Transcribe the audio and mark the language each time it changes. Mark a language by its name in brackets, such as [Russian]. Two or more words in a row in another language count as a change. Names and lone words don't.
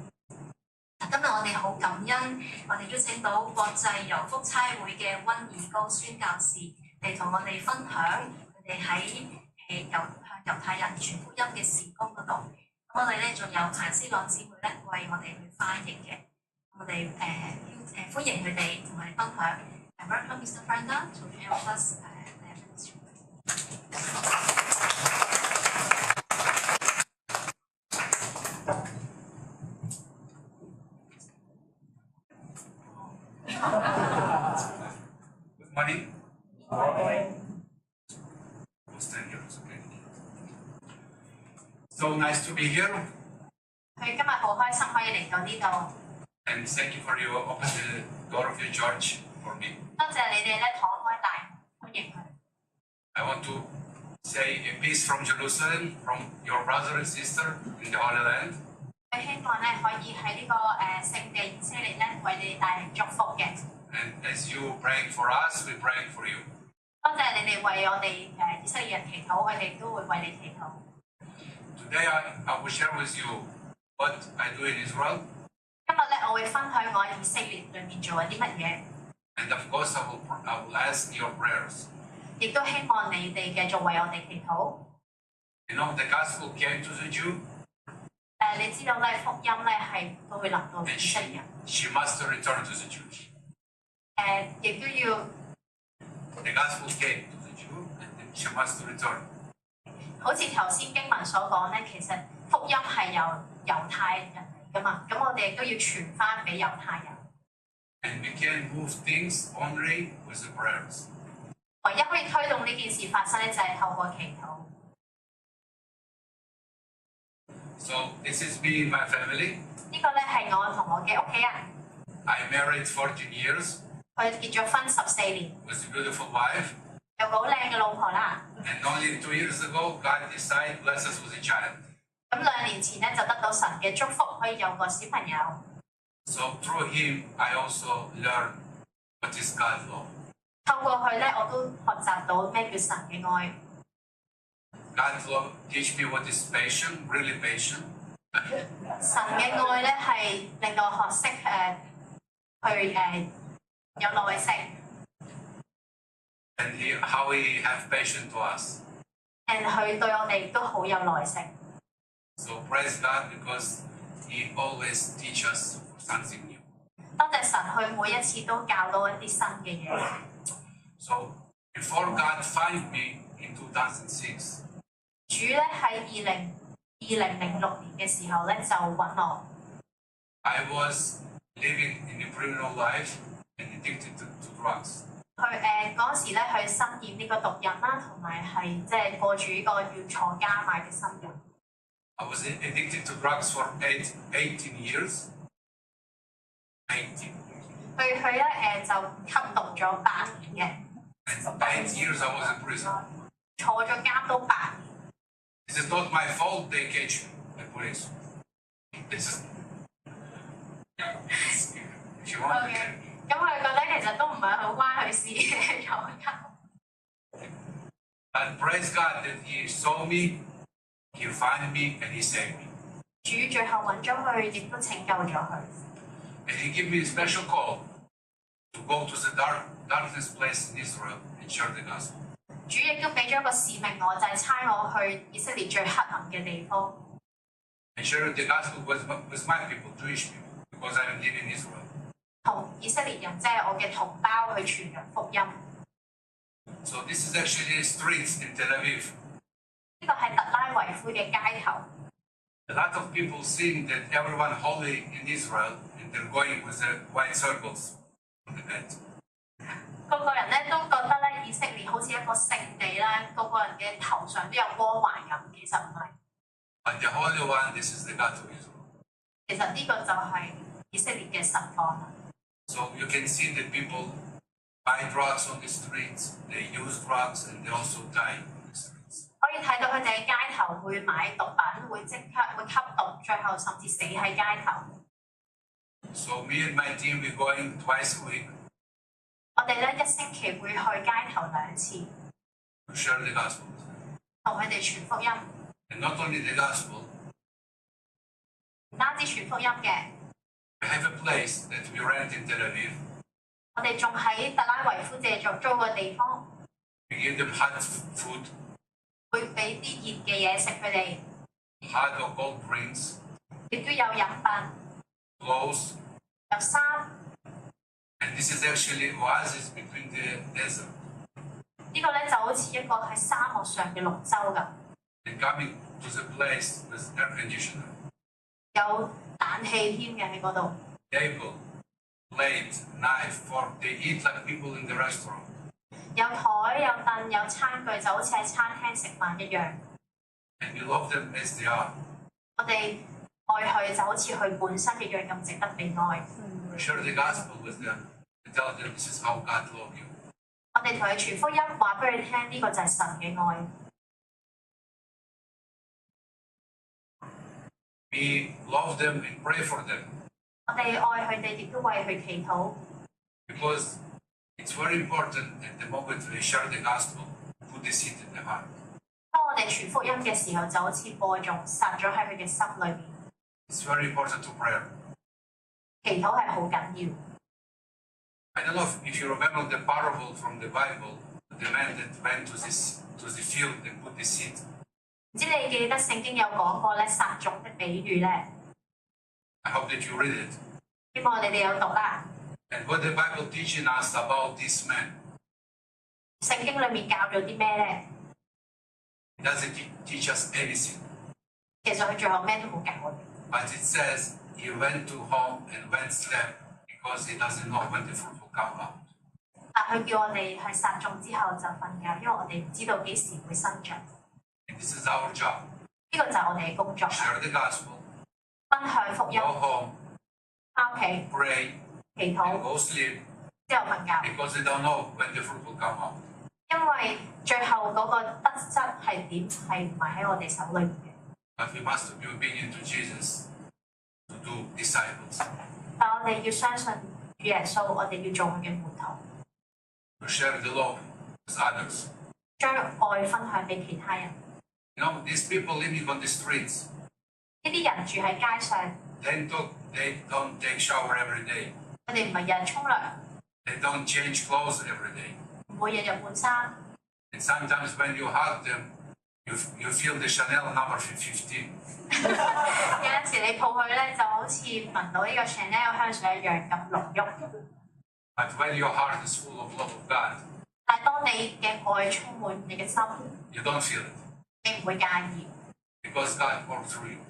[Cantonese] 今日我哋好感恩，我哋邀請到國際遊福差會嘅溫爾高宣教士嚟同我哋分享佢哋喺向猶太人傳福音嘅事工嗰度。咁我哋咧仲有彭思朗姊妹咧為我哋去翻譯嘅，我哋歡迎佢哋同我哋分享。 [English] Welcome Mr. Franda to help us demonstrate. With money? Was 10 euros, okay. So nice to be here, [Cantonese] 佢今日好開心可以嚟到呢度， [English] and thank you for your open the door of your church for me. [Cantonese] 多謝你哋咧敞開大門歡迎佢。 [English] I want to say a peace from Jerusalem, from your brother and sister in the Holy Land. [Cantonese] 佢希望咧可以喺呢個聖地以色列咧為你哋帶嚟祝福嘅。 [English] And as you praying for us, we praying for you. [Cantonese] 多謝你哋為我哋以色列人祈禱，我哋都會為你祈禱。 [English] Today I will share with you what I do in Israel, [Cantonese] 今日咧我會分享我喺以色列裏面做咗啲乜嘢， [English] and of course I will ask your prayers. [Cantonese] 亦都希望你哋繼續為我哋祈禱。 [English] You know, the gospel came to the Jew, [Cantonese] 你知道咧福音咧係都會臨到 [English] and [Cantonese] 以色列人， [English] she must return to the Jews. [Cantonese] 亦都要 [English] The gospel came to the Jew, and then she must return. [Cantonese] 好似頭先經文所講咧，其實福音係由猶太人嚟噶嘛，咁我哋亦都要傳翻俾猶太人。 [English] And we can move things only with the prayers. [Cantonese] 唯一可以推動呢件事發生咧，就係透過祈禱。 [English] So this is me and my family. [Cantonese] 呢個咧係我同我嘅屋企人， [English] I married 14 years [Cantonese] 佢結咗婚14年， [English] with a beautiful wife. [Cantonese] 有個好靚嘅老婆啦。 [English] And only 2 years ago, God decided to bless us with a child. [Cantonese] 咁2年前咧就得到神嘅祝福，可以有個小朋友。 [English] So through him, I also learned what is God's law. [Cantonese] 透過佢咧，我都學習到咩叫神嘅愛。 [English] God's law teach me what is patient, really patient. [Cantonese] 神嘅愛咧係令我學識去有耐性， [English] And how he have patience to us. [Cantonese] 佢對我哋都好有耐性。 [English] So praise God because he always teach us something new. [Cantonese] 多謝神，佢每一次都教到一啲新嘅嘢。 [English] So before God find me in 2006, [Cantonese] 主咧喺2006年嘅時候咧就揾我， [English] I was living in a criminal life and addicted to drugs. [Cantonese] 佢嗰時咧去深染呢個毒癮啦，同埋係即係過住呢個要坐監買嘅生活。 [English] I was addicted to drugs for 18 years. 18. [Cantonese] 佢咧就吸毒咗8年 [English] And 8 years I was in prison. [Cantonese] 嘅，坐咗監都8年。 [English] This is not my fault they catch me, the police. This is... If you want, you can. [Cantonese] 咁佢覺得其實都唔係好關佢事嘅坐監。 [English] But praise God that he saw me, he found me, and he saved me. [Cantonese] 主最後揾咗佢，亦都拯救咗佢。 [English] And he gave me a special call to go to the darkest place in Israel and share the gospel. [Cantonese] 主亦都俾咗一個使命我，就係差我去以色列最黑暗嘅地方， [English] And share the gospel with my people, Jewish people, because I live in Israel. [Cantonese] 同以色列人即係我嘅同胞去傳揚福音。 [English] So this is actually streets in Tel Aviv. [Cantonese] 呢個係特拉維夫嘅街頭， [English] A lot of people think that everyone holy in Israel and they're going with the white circles on the bed. [Cantonese] 個個人咧都覺得咧以色列好似一個聖地啦，個個人嘅頭上都有光環咁，其實唔係。 [English] But the Holy One, this is the God of Israel. [Cantonese] 其實呢個就係以色列嘅實況。 [English] So you can see that people buy drugs on the streets, they use drugs, and they also die on the streets. [Cantonese] 可以睇到佢哋喺街頭會買毒品，會吸毒，最後甚至死喺街頭。 [English] So me and my team, we're going twice a week [Cantonese] 我哋咧1星期會去街頭2次， [English] to share the gospel with them. [Cantonese] 同佢哋傳福音。 [English] And not only the gospel, [Cantonese] 唔單止傳福音嘅， [English] we have a place that we rent in Tel Aviv. [Cantonese] 我哋仲喺特拉維夫借咗租個地方， [English] We give them hot food, [Cantonese] 會俾啲熱嘅嘢食佢哋， [English] hot or cold drinks, [Cantonese] 亦都有飲品， [English] clothes. [Cantonese] 有衫。 [English] And this is actually oasis between the desert. [Cantonese] 呢個咧就好似一個喺沙漠上嘅綠洲咁， [English] And coming to the place with air conditioner, [Cantonese] 有冷氣添嘅喺嗰度， [English] able to plate, knife, fork. They eat like people in the restaurant. [Cantonese] 有台有凳有餐具，就好似喺餐廳食飯一樣。 [English] And we love them as they are. [Cantonese] 我哋愛佢就好似佢本身一樣咁值得被愛。 [English] We share the gospel with them and tell them this is how God loves you. [Cantonese] 我哋同佢傳福音，話俾佢聽，呢個就係神嘅愛。 [English] We love them and pray for them [Cantonese] 我哋愛佢哋，亦都為佢祈禱。 [English] because it's very important at the moment we share the gospel, put the seed in the heart. [Cantonese] 當我哋傳福音嘅時候，就好似播種撒咗喺佢嘅心裏面。 [English] It's very important to pray. [Cantonese] 祈禱係好緊要。 [English] I don't know if you remember the parable from the Bible, the man that went to the field and put the seed. [Cantonese] 唔知你記得聖經有講過咧撒種的比喻咧？ [English] I hope that you read it. [Cantonese] 希望你哋有讀啦。 [English] And what the Bible teaching us about this man, [Cantonese] 聖經裏面教咗啲咩咧？ [English] it doesn't teach us anything. [Cantonese] 其實佢最後咩都冇教我哋。 [English] But it says he went to home and went slept because he doesn't know when the fruit will come out. [Cantonese] 但佢叫我哋去撒種之後就瞓覺，因為我哋唔知道幾時會生長。 [English] And this is our job. [Cantonese] 呢個就係我哋嘅工作， [English] Share the gospel, [Cantonese] 分享福音， [English] go home, [Cantonese] 翻屋企 [English] pray, [Cantonese] 祈 [English] and [Cantonese] 禱 [English] go sleep [Cantonese] 之後瞓覺。 [English] because they don't know when the fruit will come out. [Cantonese] 因為最後嗰個得質係點係唔係喺我哋手裏面嘅。 [English] But we must be obedient to Jesus to do disciples, [Cantonese] 但我哋要相信主耶穌，我哋要做佢嘅門徒， [English] to share the love with others. [Cantonese] 將愛分享俾其他人。 [English] You know, these people living on the streets, [Cantonese] 呢啲人住喺街上， [English] they don't take shower every day. [Cantonese] 佢哋唔係日日沖涼， [English] They don't change clothes every day. [Cantonese] 唔會日日換衫。 [English] And sometimes when you hug them, you feel the Chanel number 15. [Cantonese] 有陣時你抱佢咧，就好似聞到呢個 Chanel 香水一樣咁濃郁。 [English] But when your heart is full of love of God, [Cantonese] 但係當你嘅愛充滿你嘅心， [English] you don't feel it [Cantonese] 你唔會介意， [English] because God worked through you.